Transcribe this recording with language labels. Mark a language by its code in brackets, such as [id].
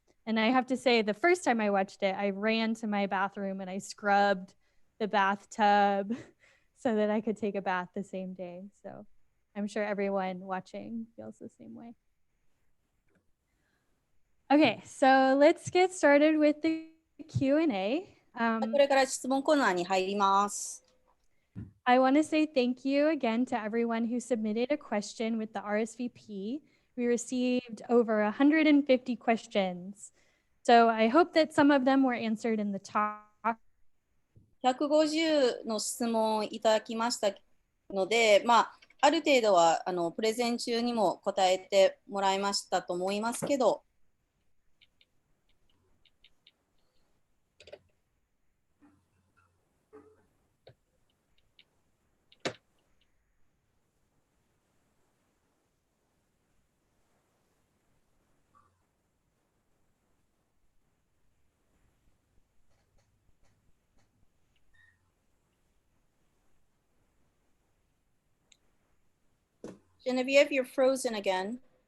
[en] And I have to say, the first time I watched it, I ran to my bathroom and I scrubbed the bathtub so that I could take a bath the same day. So I'm sure everyone watching feels the same way. Okay, so let's get started with the Q&A. [ja] これから質問コーナーに入ります。 [en] I want to say thank you again to everyone who submitted a question with the RSVP. We received over 150 questions. So I hope that some of them were answered in the talk. [ja] 150の質問をいただきましたので、ある程度はプレゼン中にも答えてもらいましたと思いますけど、 [en] Genevieve, you're frozen again.